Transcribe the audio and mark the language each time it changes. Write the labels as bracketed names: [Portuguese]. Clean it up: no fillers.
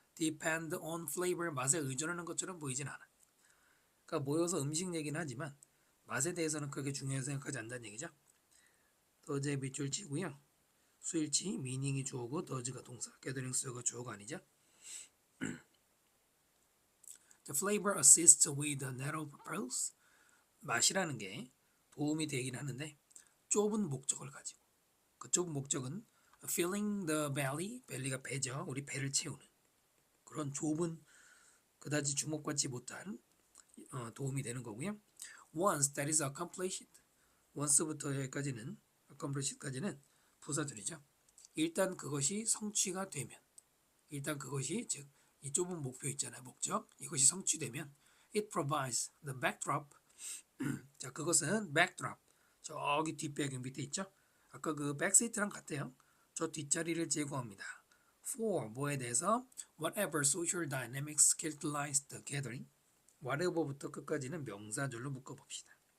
[English] depend on flavor, [Korean] 맛에 의존하는 것처럼 보이진 않아. 그러니까 모여서 음식 얘기는 하지만 맛에 대해서는 그렇게 중요하게 생각하지 않는다는 얘기죠. does의 밑줄 치고요. 수일치, meaning이 주어고 does가 동사, gatherings 가 주어가 아니죠. [English] The flavor assists with a narrow purpose. [Korean] 맛이라는 게 도움이 되긴 하는데 좁은 목적을 가지고, 그 좁은 목적은 [English] filling the belly, [Korean] belly가 배죠. 우리 배를 채우는 그런 좁은, 그다지 주목받지 못한 도움이 되는 거고요. [English] Once that is accomplished, [Korean] once부터 여기까지는 accomplished까지는 부사들이죠. 일단 그것이 성취가 되면, 일단 그것이 즉 이 좁은 목표 있잖아요. 목적. 이것이 성취되면 [English] it provides the backdrop. [Korean] 자, 그것은 backdrop. 저기 뒷배경 밑에 있죠? 아까 그 백시트랑 같아요. 저 뒷자리를 제공합니다. [English] For [Korean] 뭐에 대해서 [English] whatever social dynamics characterize the gathering. [Korean] whatever부터 끝까지는 명사절로 묶어봅시다.